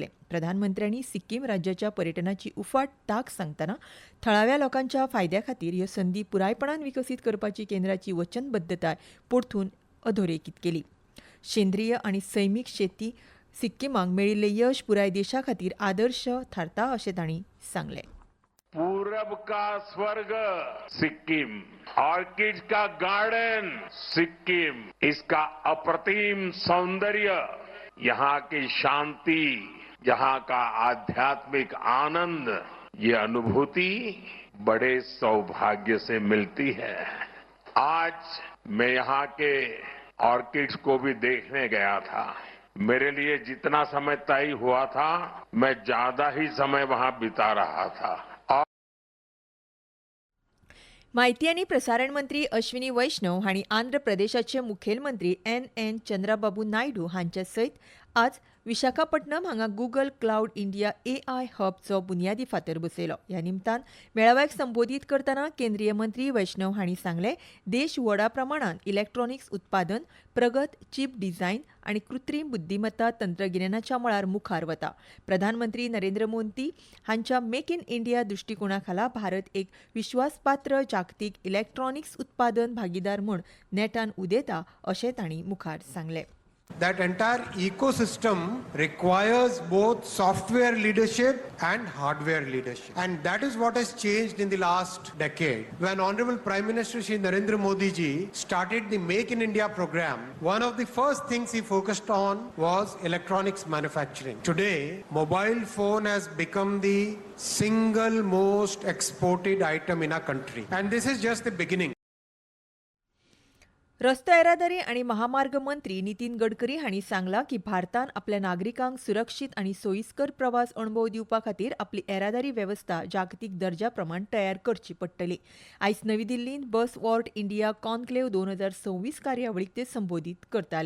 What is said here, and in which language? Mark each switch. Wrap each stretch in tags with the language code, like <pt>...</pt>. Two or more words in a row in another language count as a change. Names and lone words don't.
<kok>प्रधानमंत्र्यांनी सिक्कीम राज्याच्या पर्यटनाची उफाट तांक सांगतना थळाव्या लोकांच्या फायद्या खातीर ह्यो संदी पुरायपणान विकसीत करपाची केंद्राची वचनबद्धताय परतून अधोरेखीत केली. सेंद्रीय आनी सैमीक शेती सिक्कीमाक मेळिल्लें यश पुराय देशा खातीर आदर्श थारता अशें तांणी सांगलें.</kok> <hi>पूरब का स्वर्ग सिक्किम, ऑर्किड का गार्डन सिक्किम, इसका अप्रतिम सौंदर्य, यहाँ की शांति, यहाँ का आध्यात्मिक आनंद, ये अनुभूति बड़े सौभाग्य से मिलती है. आज मैं यहाँ के ऑर्किड्स को भी देखने गया था. मेरे लिए जितना समय तय हुआ था, मैं ज्यादा ही समय वहाँ बिता रहा था.</hi> <kok>माहिती आनी प्रसारण मंत्री अश्विनी वैष्णव हांणी आंध्र प्रदेशाचे मुखेलमंत्री एन चंद्राबाबू नायडू हांचे सयत आज विशाखापट्टणम हांगा गुगल क्लाउड इंडिया AI हबचो बुनयादी फातर बसयलो. ह्या निमतान मेळाव्याक संबोधीत करतना केंद्रीय मंत्री वैष्णव हांणी सांगलें, देश व्हडा प्रमाणात इलेक्ट्रॉनिक्स उत्पादन, प्रगत चीप डिझायन आनी कृत्रीम बुद्धिमत्ता तंत्रगिन्यानाच्या मळार मुखार वता. प्रधानमंत्री नरेंद्र मोदी हांच्या मेक इन इंडिया दृश्टिकोना खाला भारत एक विश्वासपात्र जागतीक इलेक्ट्रॉनिक्स उत्पादन भागीदार म्हूण नेटान उदेता अशें तांणी मुखार सांगलें.</kok> <en>That entire ecosystem requires both software leadership and hardware leadership. And that is what has changed in the last decade. When Honorable Prime Minister Shri Narendra Modi ji started the Make in India program, one of the first things he focused on was electronics manufacturing. Today, mobile phone has become the single most exported item in our country. And this is just the beginning.</en> <kok>रस्तो येरादारी आनी महामार्ग मंत्री नितीन गडकरी हांणी सांगलां की भारतान आपल्या नागरिकांक सुरक्षीत आनी सोयीस्कर प्रवास अणभव दिवपा खातीर आपली येरादारी वेवस्था जागतीक दर्जा प्रमाण तयार करची पडटली. आयज नवी दिल्लींत बस वॉर्ड इंडिया कॉन्क्लेव 2026 कार्यावळीक ते संबोधीत करताले.</kok>